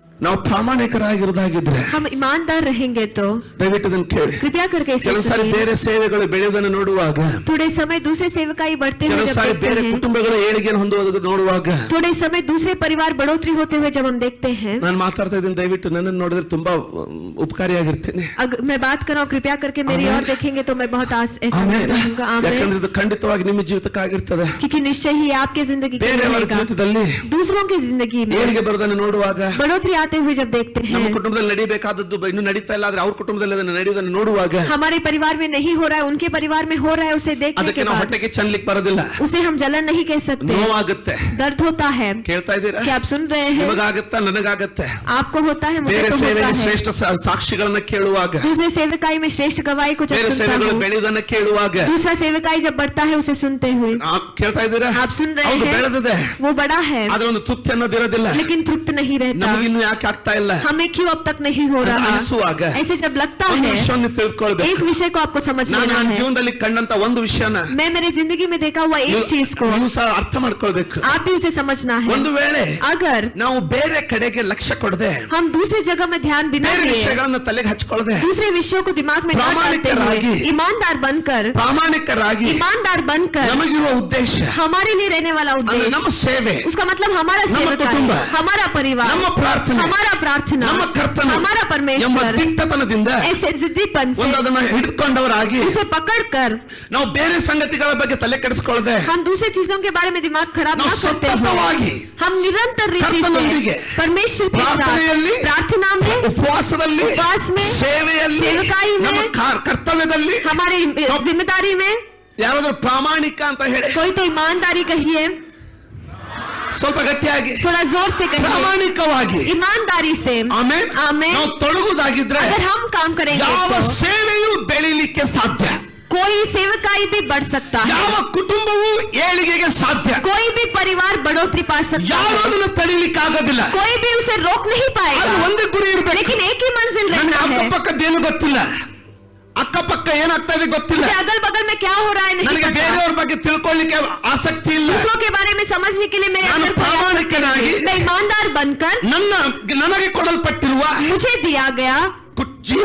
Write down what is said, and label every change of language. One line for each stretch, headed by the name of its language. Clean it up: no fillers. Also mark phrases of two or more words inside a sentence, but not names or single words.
Kannada: ನಾವು ಪ್ರಾಮಾಣಿಕರಾಗಿರೋದಾಗಿದ್ರೆ,
Hindi: हम ईमानदार रहेंगे तो
Kannada: ದಯವಿಟ್ಟು ಇದನ್ನು ಕೇಳಿ.
Hindi: कृपया करके इसे
Kannada: ಕೆಲವು ಸಾರಿ
Hindi: सुनिए।
Kannada: ಬೇರೆ ಸೇವೆಗಳು ಬೆಳೆಯುವುದನ್ನು ನೋಡುವಾಗ,
Hindi: थोड़े समय दूसरे सेवकाई बढ़ते हुए
Kannada: ಕೆಲವು
Hindi: जब
Kannada: ಸಾರಿ
Hindi: देखते
Kannada: ಬೇರೆ
Hindi: हैं,
Kannada: ಕುಟುಂಬಗಳು ಏಳಿಗೆಯನ್ನು ಹೊಂದುವುದು ನೋಡುವಾಗ,
Hindi: थोड़े समय दूसरे परिवार बढ़ोतरी होते हुए जब हम देखते हैं,
Kannada: ನಾನು ಮಾತಾಡ್ತಾ ಇದ್ದೀನಿ, ದಯವಿಟ್ಟು ನನ್ನನ್ನು ನೋಡಿದ್ರೆ ತುಂಬಾ ಉಪಕಾರಿಯಾಗಿರ್ತೀನಿ.
Hindi: अगर मैं बात कर रहा हूँ, कृपया करके मेरी ओर देखेंगे तो मैं बहुत ऐसा रहूंगा। आमीन।
Kannada: ಯಾಕಂದ್ರೆ ಇದು ಖಂಡಿತವಾಗಿ ನಿಮ್ಮ ಜೀವಿತಕ್ಕಾಗಿರ್ತದೆ.
Hindi: क्योंकि निश्चय ही आपके जिंदगी के लिए
Kannada: ಬೇರೆಯವರ
Hindi: रहेगा।
Kannada: ಜೀವಿತದಲ್ಲಿ
Hindi: दूसरों की जिंदगी में
Kannada: ಏಳಿಗೆ ಬರೋದನ್ನು ನೋಡುವಾಗ,
Hindi: बढ़ोतरी आते हुए जब देखते
Kannada: ನಮ್ಮ
Hindi: हैं,
Kannada: ಕುಟುಂಬದಲ್ಲಿ ನಡಿಬೇಕಾದದ್ದು ಇನ್ನು ನಡೀತಾ ಇಲ್ಲ, ಆದ್ರೆ ಅವ್ರ ಕುಟುಂಬದಲ್ಲಿ ಅದನ್ನು ನಡೆಯುವುದನ್ನು ನೋಡುವಾಗ
Hindi: हमारे परिवार में नहीं हो रहा है, उनके परिवार में हो रहा है, उसे देखने
Kannada: ಅದಕ್ಕೆ
Hindi: के
Kannada: ನಾವು
Hindi: बाद
Kannada: ಹೊಟ್ಟೆಗೆ ಚನ್ಲಿಕ್ಕೆ ಬರೋದಿಲ್ಲ,
Hindi: उसे हम जलन नहीं कह सकते,
Kannada: ನೋವಾಗುತ್ತೆ.
Hindi: दर्द होता है।
Kannada: ಕೇಳ್ತಾ ಇದ್ದೀರಾ?
Hindi: क्या आप सुन रहे हैं?
Kannada: ನಿಮಗಾಗತ್ತಾ, ನನಗಾಗತ್ತೆ.
Hindi: आपको होता है, मुझे
Kannada: ಬೇರೆ
Hindi: तो होता
Kannada: ಸೇವೆಗೆ
Hindi: है।
Kannada: ಶ್ರೇಷ್ಠ ಸಾಕ್ಷಿಗಳನ್ನ ಕೇಳುವಾಗ,
Hindi: दूसरे सेवकाई में श्रेष्ठ गवाही को जब
Kannada: ಬೇರೆ
Hindi: सुनता
Kannada: ಸೇವೆಗಳು
Hindi: हूँ,
Kannada: ಬೆಳೆಯುವುದನ್ನ ಕೇಳುವಾಗ
Hindi: दूसरा सेवकाई जब बढ़ता है उसे सुनते हुए,
Kannada: ಕೇಳ್ತಾ ಇದ್ದೀರಾ?
Hindi: आप सुन रहे
Kannada: ಹೌದು,
Hindi: हैं?
Kannada: ಬೆಳೆದಿದೆ,
Hindi: वो बड़ा है
Kannada: ಆದ್ರೆ ಒಂದು ತೃಪ್ತಿ ಅನ್ನೋದಿರೋದಿಲ್ಲ.
Hindi: लेकिन तृप्त नहीं रहता।
Kannada: ನಮಗಿನ್ನು ಯಾಕೆ ಆಗ್ತಾ ಇಲ್ಲ
Hindi: हमें क्यों अब तक नहीं हो रहा?
Kannada: ಅನಿಸುವಾಗ
Hindi: ऐसे जब लगता
Kannada: ಒಂದು
Hindi: है,
Kannada: ವಿಷಯವನ್ನು
Hindi: एक
Kannada: ತಿಳ್ಕೊಳ್ಬೇಕು.
Hindi: विषय को आपको समझ
Kannada: ನಾನು
Hindi: लेना
Kannada: ನನ್ನ
Hindi: है।
Kannada: ಜೀವನದಲ್ಲಿ ಕಂಡಂತ ಒಂದು ವಿಷಯನ
Hindi: मैं मेरी जिंदगी में देखा हुआ एक चीज को
Kannada: ನೀವು ಸಹ ಅರ್ಥ ಮಾಡ್ಕೊಳ್ಬೇಕು.
Hindi: आप भी उसे समझना है।
Kannada: ಒಂದು ವೇಳೆ
Hindi: अगर
Kannada: ನಾವು ಬೇರೆ ಕಡೆಗೆ ಲಕ್ಷ್ಯ ಕೊಡದೆ,
Hindi: हम दूसरी जगह में ध्यान बिना
Kannada: ಬೇರೆ
Hindi: दिए,
Kannada: ವಿಷಯಗಳನ್ನ ತಲೆಗೆ ಹಚ್ಕೊಳ್ಳದೆ,
Hindi: दूसरे विषयों को दिमाग में न डालते हुए, ईमानदार बनकर,
Kannada: ಪ್ರಾಮಾಣಿಕರಾಗಿ
Hindi: ईमानदार बनकर,
Kannada: ನಮಗಿರುವ ಉದ್ದೇಶ,
Hindi: हमारे लिए रहने वाला
Kannada: ಅಂದ್ರೆ
Hindi: उद्देश्य,
Kannada: ನಮ್ಮ ಸೇವೆ,
Hindi: उसका मतलब हमारा
Kannada: ನಮ್ಮ
Hindi: सेवकाई,
Kannada: ಕುಟುಂಬ,
Hindi: हमारा परिवार,
Kannada: ನಮ್ಮ ಪ್ರಾರ್ಥನೆ,
Hindi: हमारा प्रार्थना,
Kannada: ನಮ್ಮ ಕರ್ತನ
Hindi: हमारा
Kannada: ಎಂಬ
Hindi: परमेश्वर,
Kannada: ದಿಟ್ಟತನದಿಂದ
Hindi: ऐसे जिद्दीपन से
Kannada: ಒಂದು ಅದನ್ನ ಹಿಡಿದುಕೊಂಡವರಾಗಿ
Hindi: उसे पकड़कर
Kannada: ನಾವು ಬೇರೆ ಸಂಗತಿಗಳ ಬಗ್ಗೆ ತಲೆ ಕೆಡಿಸಿಕೊಳ್ಳದೆ,
Hindi: हम दूसरी चीजों के बारे में दिमाग खराब
Kannada: ನಾವು
Hindi: न करते
Kannada: ಸತತವಾಗಿ
Hindi: हुए, हम निरंतर रीति
Kannada: ಕರ್ತನೊಂದಿಗೆ,
Hindi: से परमेश्वर के
Kannada: ಪ್ರಾರ್ಥನೆಯಲ್ಲಿ,
Hindi: साथ, प्रार्थना में,
Kannada: ಉಪವಾಸದಲ್ಲಿ,
Hindi: उपवास में,
Kannada: ಸೇವೆಯಲ್ಲಿ,
Hindi: ಸೇವಕಾಯಿ में,
Kannada: ನಮ್ಮ ಕರ್ತವ್ಯದಲ್ಲಿ
Hindi: हमारी जिम्मेदारी में
Kannada: ಯಾರಾದ್ರೂ ಪ್ರಾಮಾಣಿಕ ಅಂತ ಹೇಳಿ
Hindi: कोई तो ईमानदारी कहिए,
Kannada: ಸ್ವಲ್ಪ ಗಟ್ಟಿಯಾಗಿ
Hindi: थोड़ा जोर से कहिए,
Kannada: ಪ್ರಾಮಾಣಿಕವಾಗಿ,
Hindi: ईमानदारी से,
Kannada: ಆಮೆನ್, ಆಮೆನ್. ನಾವು ತೊಡಗುವುದಾಗಿದ್ರೆ
Hindi: अगर हम काम करेंगे
Kannada: ಯಾವ
Hindi: तो
Kannada: ಸೇವೆಯೂ ಬೆಳೀಲಿಕ್ಕೆ ಸಾಧ್ಯ,
Hindi: कोई सेवकाई भी बढ़ सकता है,
Kannada: ಯಾವ ಕುಟುಂಬವೂ ಏಳಿಗೆಗೆ ಸಾಧ್ಯ,
Hindi: कोई भी परिवार बढ़ोतरी पा सकता
Kannada: ಯಾರು
Hindi: है,
Kannada: ಅದನ್ನು ತಡೀಲಿಕ್ಕೆ ಆಗೋದಿಲ್ಲ.
Hindi: कोई भी उसे रोक नहीं
Kannada: ಅದು
Hindi: पाएगा,
Kannada: ಒಂದೇ ಗುರಿ ಇರಬೇಕು.
Hindi: लेकिन एक ही मंजिल
Kannada: ನನಗೆ
Hindi: रहना है।
Kannada: ಅಕ್ಕಪಕ್ಕದ್ದೇನು ಗೊತ್ತಿಲ್ಲ, ಅಕ್ಕಪಕ್ಕ ಏನಾಗ್ತಾ ಇದೆ ಗೊತ್ತಿಲ್ಲ,
Hindi: मुझे अगल बगल में क्या हो रहा है नहीं
Kannada: ನನಗೆ
Hindi: पता,
Kannada: ಬೇರೆಯವ್ರ ಬಗ್ಗೆ ತಿಳ್ಕೊಳ್ಳಿಕ್ಕೆ ಆಸಕ್ತಿ ಇಲ್ಲ.
Hindi: दूसरों के बारे में समझने के लिए मेरे
Kannada: ನಾನು
Hindi: अंदर कोई आसक्ति
Kannada: ಪ್ರಾಮಾಣಿಕನಾಗಿ,
Hindi: नहीं। मैं ईमानदार बनकर,
Kannada: ನನಗೆ ಕೊಡಲ್ಪಟ್ಟಿರುವ
Hindi: मुझे दिया गया
Kannada: ಜೀವ,